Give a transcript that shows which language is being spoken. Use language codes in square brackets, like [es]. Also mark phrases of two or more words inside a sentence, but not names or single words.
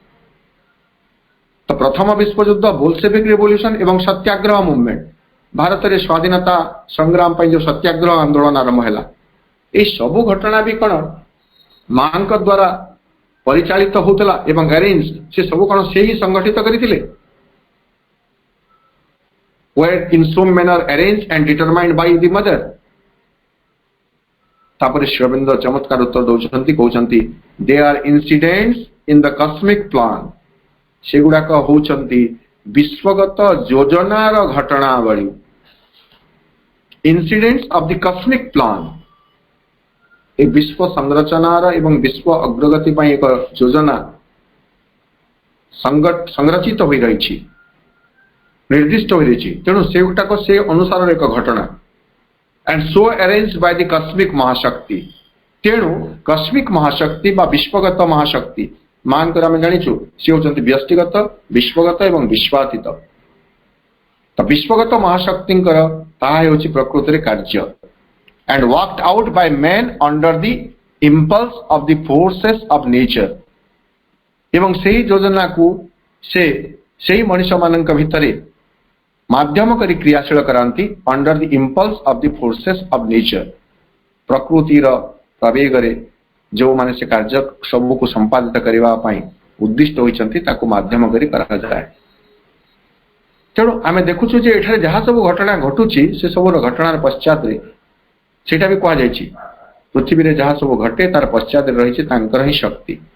[or] ତ ପ୍ରଥମ ବିଶ୍ୱଯୁଦ୍ଧ, ବୋଲସେଭିକ ରିଭଲ୍ୟୁସନ ଏବଂ ସତ୍ୟାଗ୍ରହ ମୁଭମେଣ୍ଟ, ଭାରତରେ ସ୍ୱାଧୀନତା ସଂଗ୍ରାମ ପାଇଁ ଯୋଉ ସତ୍ୟାଗ୍ରହ ଆନ୍ଦୋଳନ ଆରମ୍ଭ ହେଲା, এই ସବୁ ଘଟଣା ବି କ'ଣ ମାଙ୍କ ଦ୍ୱାରା ପରିଚାଳିତ ହେଉଥିଲା ଏବଂ ଆରେଞ୍ଜ, ସେ ସବୁ କ'ଣ ସେ ହିଁ ସଂଗଠିତ କରିଥିଲେ? [en] were in some manner arranged and determined by the mother? [or] ତାପରେ ଶ୍ରୀଅରବିନ୍ଦ ଚମତ୍କାର ଉତ୍ତର ଦେଉଛନ୍ତି, କହୁଛନ୍ତି [en] they are incidents in the cosmic plan, [or] ସେଗୁଡାକ ହେଉଛନ୍ତି ବିଶ୍ୱଗତ ଯୋଜନାର ଘଟଣାବଳୀ। [en] incidents of the cosmic plan, [or] ଏ ବିଶ୍ୱ ସଂରଚନାର ଏବଂ ବିଶ୍ୱ ଅଗ୍ରଗତି ପାଇଁ ଏକ ଯୋଜନା ସଂରଚିତ ହୋଇ ରହିଛି, ନିର୍ଦ୍ଦିଷ୍ଟ ହୋଇ ରହିଛି। ତେଣୁ ସେଗୁଡାକ ସେ ଅନୁସାରର ଏକ ଘଟଣା। [en] and so arranged by the cosmic [or] ମହାଶକ୍ତି, ତେଣୁ କସ୍ମିକ ମହାଶକ୍ତି ବା ବିଶ୍ୱଗତ ମହାଶକ୍ତି, ମାଙ୍କର ଆମେ ଜାଣିଛୁ ସେ ହେଉଛନ୍ତି ବ୍ୟଷ୍ଟିଗତ, ବିଶ୍ୱଗତ ଏବଂ ବିଶ୍ୱାତୀତ। ତ ବିଶ୍ୱଗତ ମହାଶକ୍ତିଙ୍କର ତାହା ହେଉଛି ପ୍ରକୃତରେ କାର୍ଯ୍ୟ। [en] and worked out by man under the impulse of the forces of nature, [or] ଏବଂ ସେହି ଯୋଜନାକୁ ସେ ସେହି ମଣିଷମାନଙ୍କ ଭିତରେ ମାଧ୍ୟମ କରି କ୍ରିୟାଶୀଳ କରାନ୍ତି [en] under the impulse of the forces of nature, [or] ପ୍ରକୃତିର ପ୍ରବେଗରେ ଯେଉଁମାନେ ସେ କାର୍ଯ୍ୟ ସବୁକୁ ସମ୍ପାଦିତ କରିବା ପାଇଁ ଉଦ୍ଦିଷ୍ଟ ହୋଇଛନ୍ତି ତାକୁ ମାଧ୍ୟମ କରି କରାଯାଏ। ତେଣୁ ଆମେ ଦେଖୁଛୁ ଯେ ଏଠାରେ ଯାହା ସବୁ ଘଟଣା ଘଟୁଛି, ସେ ସବୁର ଘଟଣାର ପଶ୍ଚାତରେ ସେଇଟା ବି କୁହାଯାଇଛି, ପୃଥିବୀରେ ଯାହା ସବୁ ଘଟେ ତାର ପଶ୍ଚାତରେ ରହିଛି ତାଙ୍କର ହିଁ ଶକ୍ତି।